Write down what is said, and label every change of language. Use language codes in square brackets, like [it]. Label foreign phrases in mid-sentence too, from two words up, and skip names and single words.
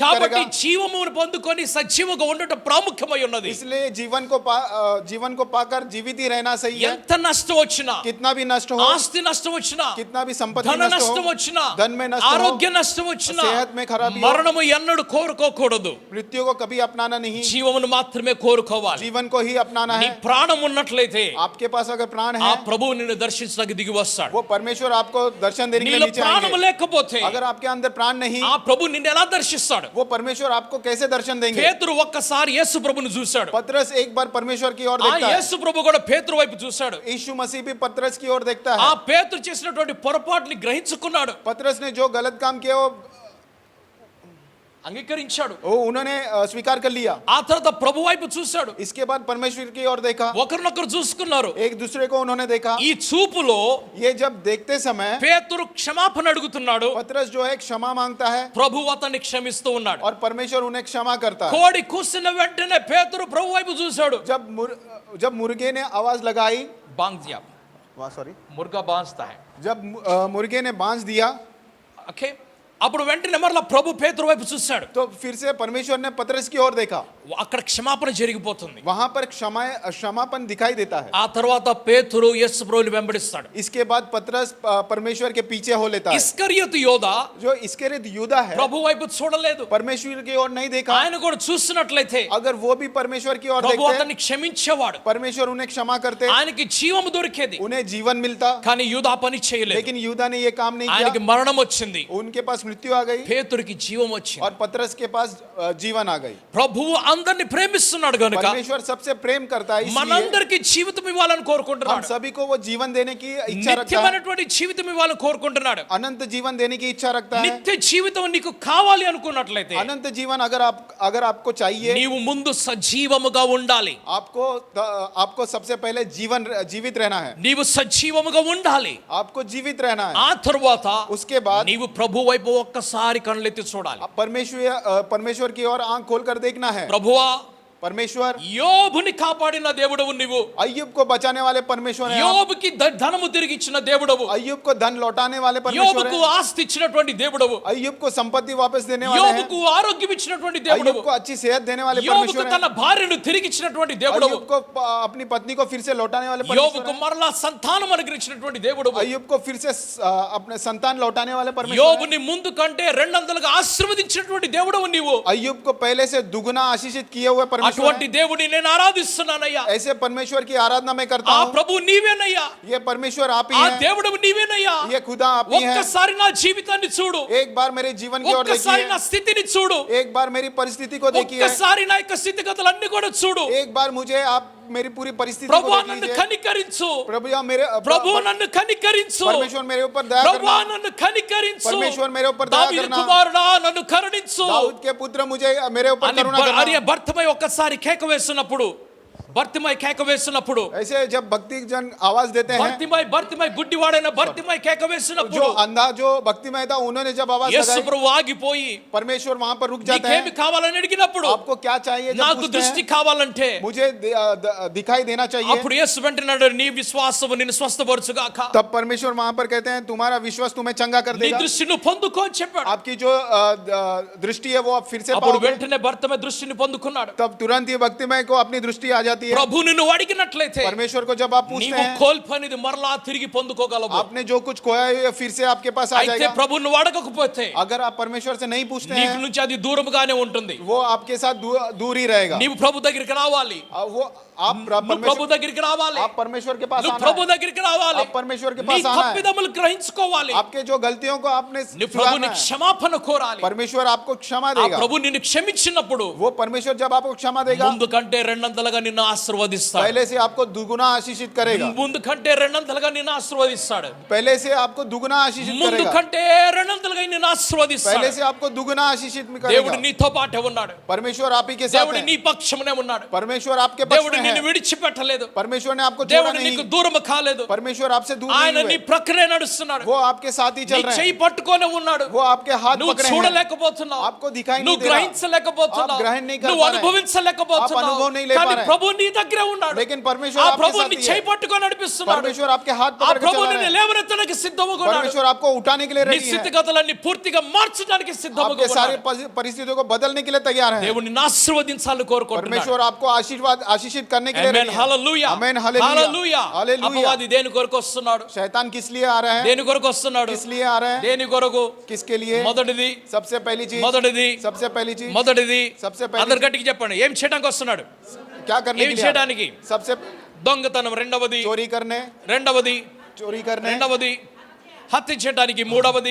[te] కాబట్టి [hi] करेगा. [te] జీవమును పొందుకొని సజీవంగా ఉండటం ప్రాముఖ్యమై ఉన్నది. [hi] इसलिए जीवन को पाकर जीवित ही रहना सही है. [te] ఎంత నష్టం వచ్చినా, [hi] कितना भी नष्ट हो, [te] ఆస్తి నష్టం వచ్చినా, [hi] कितना भी संपत्ति [te] ధన [hi] नष्ट [te] నష్టం [hi] हो, [te] వచ్చినా, [hi] धन में नष्ट हो, [te] ఆరోగ్య నష్టం వచ్చినా, [hi] सेहत में खराबी हो, [te] మరణము ఎన్నడూ కోరుకోకూడదు. [hi] मृत्यु को कभी अपनाना नहीं. [te] జీవమును మాత్రమే కోరుకోవాలి. [hi] जीवन को ही अपनाना [te] నీ [hi] है. [te] ప్రాణం ఉన్నట్లయితే [hi] आपके पास अगर प्राण [te] ఆ [hi] है, [te] ప్రభువు నిన్ను దర్శించడానికి దిగి వస్తాడు. [hi] वो परमेश्वर आपको दर्शन देने के लिए [te] నీలో [hi] नीचे [te] ప్రాణం [hi] आएंगे. [te] లేకపోతే [hi] अगर आपके अंदर प्राण नहीं, [te] ఆ ప్రభు నిన్ను ఎలా దర్శిస్తాడు? [hi] वो परमेश्वर आपको कैसे दर्शन देंगे? [te] పేతురు ఒక్కసారి యేసు ప్రభుని చూశాడు. [hi] पतरस एक बार परमेश्वर की ओर [te] ఆ [hi] देखता है. [te] యేసు ప్రభు కూడా పేతురు వైపు చూశాడు. [hi] यीशु मसीह भी पतरस की ओर देखता [te] ఆ [hi] है. [te] పేతురు చేసినటువంటి పొరపాటుని గ్రహించుకున్నాడు, [hi] पतरस ने जो गलत काम किया [te] అంగీకరించాడు. [hi] उन्होंने स्वीकार कर लिया. [te] ఆ తర్వాత ప్రభు వైపు చూశాడు. [hi] इसके बाद परमेश्वर की ओर देखा. [te] ఒకరినొకరు చూసుకున్నారు. [hi] एक दूसरे को उन्होंने देखा. [te] ఈ చూపులో [hi] ये जब देखते समय [te] పేతురు క్షమాపణ అడుగుతున్నాడు. [hi] पतरस जो है क्षमा मांगता है [te] ప్రభు అతన్ని క్షమిస్తూ ఉన్నాడు. [hi] और परमेश्वर उन्हें क्षमा करता है. [te] కోడి కూసిన వెంటనే పేతురు ప్రభు వైపు చూశాడు. [hi] जब मुर्गे ने आवाज लगाई, బాంగ్జియా सॉरी, मुर्गा बाँजता है. जब मुर्गे ने बांझ दिया, [te] ఓకే, అప్పుడు వెంటనే మరలా ప్రభు పేతురు వైపు చూశాడు. [hi] तो फिर से परमेश्वर ने पतरस की ओर देखा. [te] అక్కడ క్షమాపణ జరిగిపోతుంది. [hi] वहां पर क्षमापन दिखाई देता है. [te] ఆ తర్వాత పేతురు యేసు ప్రభువుని వెంబడిస్తాడు. [hi] इसके बाद पतरस परमेश्वर के पीछे हो लेता है. [te] ఇస్కరియోతు యోధ [hi] जो इस्करियोत यूदा है, [te] ప్రభు వైపు చూడలేదు. [hi] परमेश्वर की ओर नहीं देखा. [te] ఆయన కూడా చూసినట్లయితే [hi] अगर वो भी परमेश्वर की ओर [te] ప్రభు [hi] देखते, [te] అతన్ని క్షమించేవాడు. [hi] परमेश्वर उन्हें क्षमा करते, [te] ఆయనకి జీవము దొరికేది. [hi] उन्हें जीवन मिलता. [te] కానీ యూదా పని చేయలేదు. [hi] लेकिन यूदा ने ये काम नहीं [te] ఆయనకి [hi] किया. [te] మరణం వచ్చింది. [hi] उनके पास मृत्यु आ गई [te] పేతురుకి జీవం వచ్చింది. [hi] और पतरस के पास जीवन आ गई. [te] ప్రభువు అందరిని ప్రేమిస్తున్నాడు గనుక [hi] परमेश्वर सबसे प्रेम करता है, इसलिए [te] మనందరికి జీవితం ఇవ్వాలని [hi] हम [te] కోరుకుంటున్నాడు. [hi] सभी को वो जीवन देने की इच्छा रखता है. [te] నిత్యమైనటువంటి జీవితం ఇవ్వాలని కోరుకుంటున్నాడు. [hi] अनंत जीवन देने की इच्छा रखता है. [te] నిత్య జీవితం నీకు కావాలి అనుకున్నట్లయితే [hi] अनंत जीवन अगर आपको चाहिए, [te] నీవు ముందు సజీవముగా ఉండాలి. [hi] आपको सबसे पहले जीवित रहना है. [te] నీవు సజీవముగా ఉండాలి. [hi] आपको जीवित रहना है. [te] ఆ తరువాత [hi] उसके बाद [te] నీవు ప్రభు వైపు ఒక్కసారి కళ్ళెత్తి చూడాలి. [hi] परमेश्वर की ओर आंख खोलकर देखना है. [te] ప్రభువా, [hi] परमेश्वर [te] యోబుని కాపాడిన దేవుడవు నీవు [hi] अय्यूब को बचाने वाले परमेश्वर हैं आप। [te] యోబుకి ధనము తిరిగి ఇచ్చిన దేవుడవు [hi] अय्यूब को धन लौटाने वाले परमेश्वर [te] యోబుకు [hi] हैं। [te] ఆస్తి ఇచ్చినటువంటి దేవుడవు [hi] अय्यूब को संपत्ति वापस देने वाले हैं। [te] యోబుకు ఆరోగ్యం ఇచ్చినటువంటి [hi] अय्यूब [te] దేవుడవు [hi] को अच्छी सेहत देने वाले [te] యోబుకు [hi] परमेश्वर हैं। [te] తన భార్యను తిరిగి ఇచ్చినటువంటి దేవుడవు [hi] अय्यूब को अपनी पत्नी को फिर से लौटाने वाले परमेश्वर [te] యోబుకు [hi] हैं। [te] మరలా సంతానం అనుగ్రహించినటువంటి దేవుడవు [hi] अय्यूब को फिर से अपने संतान लौटाने वाले परमेश्वर हैं। [te] యోబుని ముందు కంటే రెండంతలుగా ఆశీర్వదించినటువంటి దేవుడవు నీవు [hi] अय्यूब को पहले से दुगुना आशीषित किए हुए परमेश्वर [te] అటువంటి [hi] हैं। [te] దేవుడిని నేను ఆరాధిస్తున్నానయ్యా [hi] ऐसे परमेश्वर की आराधना मैं करता [te] ఆ [hi] हूँ। [te] ప్రభు నీవేనయ్యా [hi] ये परमेश्वर आप ही [te] ఆ [hi] हैं। [te] దేవుడు నీవేనయ్యా [hi] ये खुदा आप ही हैं। [te] ఒక్కసారి నా జీవితాన్ని చూడు [hi] एक बार मेरे जीवन की ओर [te] ఒక్కసారి నా [hi] देखिए। [te] స్థితిని చూడు [hi] एक बार मेरी परिस्थिति को देखिए। [te] ఒక్కసారి నా యొక్క స్థితిగతులన్నీ కూడా చూడు [hi] एक बार मुझे आप मेरी पूरी परिस्थिति को [te] ప్రభు [hi] देख [te] నన్ను [hi] लीजिए। [te] కనికరించు [hi] प्रभु या मेरे [te] ప్రభు నన్ను కనికరించు [hi] परमेश्वर मेरे ऊपर दया [te] ప్రభు [hi] करना। [te] నన్ను కనికరించు [hi] परमेश्वर मेरे ऊपर दया [te] దావీదు [hi] करना। [te] కుమారుడా నన్ను కరుణించు [hi] दाऊद के पुत्र मुझे मेरे ऊपर [te] అని [hi] करुणा करना। [te] భర్తమై ఒక్కసారి కేక వేస్తున్నప్పుడు భర్తమై కేక వేస్తున్నప్పుడు [hi] ऐसे जब भक्ति जन आवाज देते हैं, [te] భర్తమై గుడ్డివాడైన భర్తమై కేక [hi] जो [te] వేస్తున్నప్పుడు [hi] अंधा जो भक्तिमय था उन्होंने जब आवाज [te] యేసు [hi] लगाई, [te] ప్రభు ఆగిపోయి [hi] परमेश्वर वहां पर रुक जाते [te] నీకేమి [hi] हैं। [te] కావాలని అడిగినప్పుడు [hi] आपको क्या चाहिए जब [te] నాకు [hi] पूछते [te] దృష్టి [hi] हैं, [te] కావాలంటే [hi] मुझे दिखाई देना चाहिए। [te] అప్పుడు యేసు వెంటనే నీ విశ్వాసము నిన్ను స్వస్థపరచుగాక [hi] तब परमेश्वर वहां पर कहते हैं तुम्हारा विश्वास तुम्हें चंगा कर [te] నీ [hi] देगा। [te] దృష్టి నువ్వు పొందుకో అని చెప్పాడు [hi] आपकी जो दृष्टि है वो आप फिर से [te] అప్పుడు [hi] पाओगे। [te] వెంటనే భర్తమై దృష్టిని పొందుకున్నాడు [hi] तब तुरंत ही भक्तिमय को अपनी दृष्टि आ जाती है। [te] ప్రభు నిన్ను అడిగినట్లయితే [hi] परमेश्वर को जब आप पूछते [te] నీవు [hi] हैं, [te] కోల్పోనిది మరలా తిరిగి పొందుకోగలవు [hi] आपने जो कुछ खोया है फिर से आपके पास आ [te] అయితే [hi] जाएगा। [te] ప్రభు నువ్వు అడగకపోతే [hi] अगर आप परमेश्वर से नहीं पूछते [te] నీకు [hi] हैं, [te] నుంచి అది దూరముగానే ఉంటుంది [hi] वो आपके साथ दूर ही रहेगा। [te] నీవు ప్రభు దగ్గరికి రావాలి [hi] वो आप [te] నువ్వు ప్రభు దగ్గరికి రావాలి [hi] आप परमेश्वर के पास [te] నువ్వు [hi] आना [te] ప్రభు [hi] है। [te] దగ్గరికి రావాలి [hi] आप परमेश्वर के [te] నీ [hi] पास आना है। [te] తప్పిదములు గ్రహించుకోవాలి [hi] आपके जो गलतियों को आपने [te] నువ్వు [hi] सुधारना [te] ప్రభుని [hi] है। [te] క్షమాపణ కోరాలి [hi] परमेश्वर आपको क्षमा [te] ఆ [hi] देगा। [te] ప్రభు నిన్ను క్షమించినప్పుడు [hi] वो परमेश्वर जब आपको क्षमा देगा, [te] ముందు కంటే రెండంతలుగా నిన్ను ఆశీర్వదిస్తాడు [hi] पहले से आपको दुगुना आशीषित करेगा। [te] ముందు కంటే రెండంతలుగా నిన్ను ఆశీర్వదిస్తాడు [hi] पहले से आपको दुगुना आशीषित [te] ముందు [hi] करेगा। [te] కంటే రెండంతలుగా నిన్ను ఆశీర్వదిస్తాడు [hi] पहले से आपको दुगुना आशीषित [te] దేవుడు [hi] करेगा। [te] నీతో పాటే ఉన్నాడు [hi] परमेश्वर आप ही के साथ [te] దేవుడు [hi] है। [te] నీ పక్షమునే ఉన్నాడు [hi] परमेश्वर आपके पक्ष [te] దేవుడు [hi] में [te] నిన్ను [hi] है। [te] విడిచిపెట్టలేదు [hi] परमेश्वर ने आपको छोड़ा [te] దేవుడు [hi] नहीं। [te] నీకు దూరం కాలేదు [hi] परमेश्वर आपसे दूर [te] ఆయన [hi] नहीं [te] నీ [hi] हुए। [te] ప్రక్కనే నడుస్తున్నాడు [hi] वो आपके साथ ही [te] నీ [hi] चल रहे [te] చెయ్యి [hi] हैं। [te] పట్టుకొని ఉన్నాడు [hi] वो आपके हाथ [te] నువ్వు [hi] पकड़े हैं। [te] చూడలేకపోతున్నావు [hi] आपको दिखाई [te] నువ్వు [hi] नहीं दे रहा। [te] గ్రహించలేకపోతున్నావు [hi] आप ग्रहण नहीं कर [te] నువ్వు [hi] पा रहे। [te] అనుభవించలేకపోతున్నావు [hi] आप अनुभव नहीं ले [te] కానీ [hi] पा रहे। [te] ప్రభు నీ దగ్గరే ఉన్నాడు [hi] लेकिन परमेश्वर [te] ఆ [hi] आपके [te] ప్రభు [hi] साथ [te] నీ [hi] ही [te] చెయ్యి [hi] है। [te] పట్టుకొని నడిపిస్తున్నాడు [hi] परमेश्वर आपके हाथ [te] ఆ [hi] पकड़ के [te] ప్రభు [hi] चला [te] నిన్ను [hi] रहा है। [te] లేవనెత్తడానికి సిద్ధముగా ఉన్నాడు [hi] परमेश्वर आपको उठाने के लिए [te] నీ [hi] रेडी है। [te] స్థితిగతులన్నీ పూర్తిగా మార్చడానికి సిద్ధముగా [hi] आपके सारे [te] ఉన్నాడు [hi] परिस्थितियों को बदलने के लिए तैयार है। [te] దేవుని ఆశీర్వదించాలని కోరుకుంటున్నాడు [hi] परमेश्वर आपको आशीषित करने के लिए [te] ఆమేన్ [hi] ready है। [te] హల్లెలూయా [hi] आमेन हालेलुया। [te] హల్లెలూయా [hi] हालेलुया। [te] అపవాది దేని కొరకు వస్తున్నాడు [hi] शैतान किस लिए आ रहा है? [te] దేని కొరకు వస్తున్నాడు [hi] किस लिए आ रहा है? [te] దేని కొరకు [hi] किसके लिए? [te] మొదటిది [hi] सबसे पहली चीज सबसे पहली चीज सबसे पहली [te] అందరు గట్టిగా చెప్పండి ఏం చేయడానికి వస్తున్నాడు [hi] क्या करने [te] ఏం [hi] के लिए? [te] చేయడానికి [hi] सबसे [te] దొంగతనం రెండవది [hi] चोरी करने [te] రెండవది హత్య చేయడానికి మూడవది